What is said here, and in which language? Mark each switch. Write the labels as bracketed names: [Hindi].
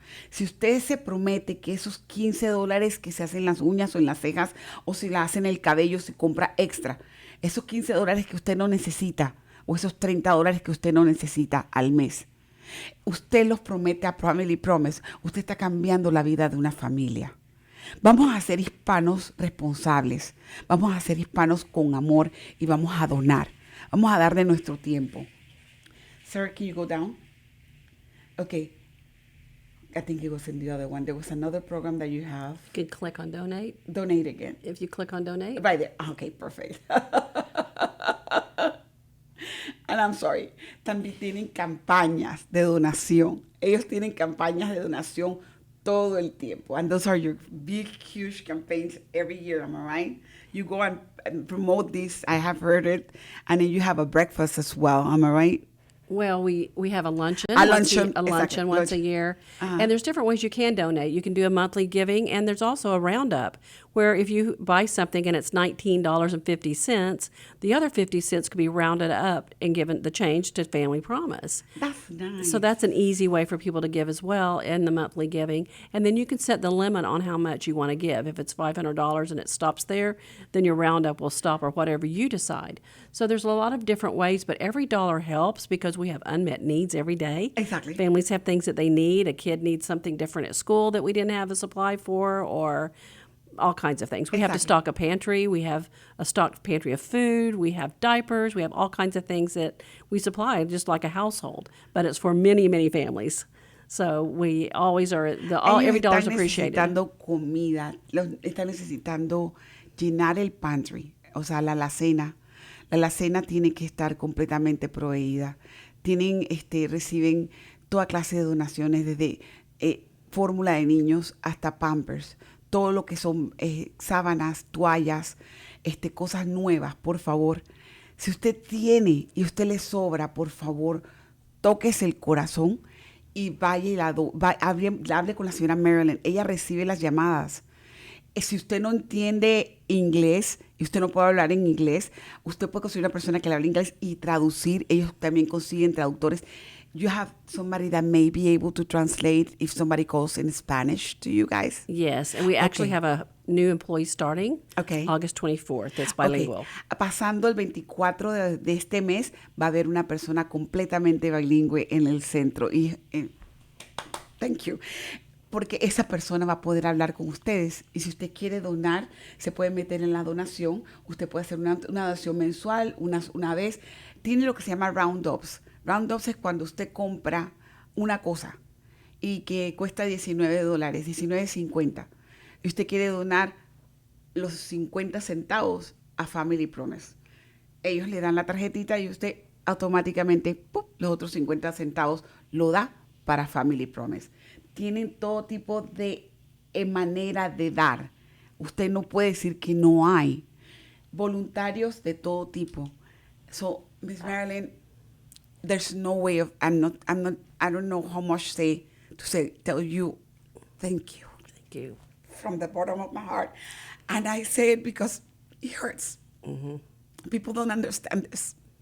[Spanish] Si usted se promete que esos $15 que se hacen en las uñas o en las cejas o si la hacen en el cabello se compra extra, esos $15 que usted no necesita o esos $30 que usted no necesita al mes, usted los promete a Family Promise, usted está cambiando la vida de una familia. Vamos a ser hispanos responsables, vamos a ser hispanos con amor y vamos a donar, vamos a dar de nuestro tiempo. [English] Sir, can you go down? Okay. I think it was in the other one. There was another program that you have. You can click on donate. Donate again. If you click on donate. Right there. Okay, perfect. And I'm sorry. [Spanish] También tienen campañas de donación. Ellos tienen campañas de donación todo el tiempo. [English] And those are your big, huge campaigns every year, am I right? You go and promote this. I have heard it. And then you have a breakfast as well, am I right? Well, we have a luncheon, Exactly. once a year, and there's different ways you can donate. You can do a monthly giving, and there's also a roundup where if you buy something and it's $19.50, the other 50 cents could be rounded up and given the change to Family Promise. That's nice. So that's an easy way for people to give as well in the monthly giving, and then you can set the limit on how much you want to give. If it's $500 and it stops there, then your roundup will stop, or whatever you decide. So there's a lot of different ways, but every dollar helps because we have unmet needs every day. Exactly. Families have things that they need. A kid needs something different at school that we didn't have a supply for, or all kinds of things. We have to stock a pantry. We have a stocked pantry of food. We have diapers. We have all kinds of things that we supply, just like a household. But it's for many, many families. So we always are, every dollar is appreciated. [Spanish] Están necesitando comida, están necesitando llenar el pantry, o sea, la alacena. La alacena tiene que estar completamente proveída. Reciben toda clase de donaciones, desde fórmula de niños hasta Pampers. Todo lo que son sábanas, toallas, cosas nuevas, por favor. Si usted tiene y usted le sobra, por favor, tóquese el corazón y vaya y hable con la señora Marilyn. Ella recibe las llamadas. Si usted no entiende inglés y usted no puede hablar en inglés, usted puede conseguir una persona que le hable inglés y traducir. Ellos también consiguen traductores. [English] You have somebody that may be able to translate if somebody calls in Spanish to you guys? Yes, and we actually have a new employee starting August 24th. That's bilingual. [Spanish] Pasando el 24 de este mes, va a haber una persona completamente bilingüe en el centro. [English] Thank you. [Spanish] Porque esa persona va a poder hablar con ustedes. Y si usted quiere donar, se puede meter en la donación. Usted puede hacer una donación mensual, una vez. Tiene lo que se llama roundups. Roundups es cuando usted compra una cosa y que cuesta $19, $19.50. Y usted quiere donar los 50 centavos a Family Promise. Ellos le dan la tarjetita y usted automáticamente, ¡pum!, los otros 50 centavos lo da para Family Promise. Tienen todo tipo de manera de dar. Usted no puede decir que no hay. Voluntarios de todo tipo. [English] So, Miss Marilyn, there's no way of, I don't know how much to tell you, thank you. Thank you. From the bottom of my heart. And I say it because it hurts. Mm-hmm. People don't understand this.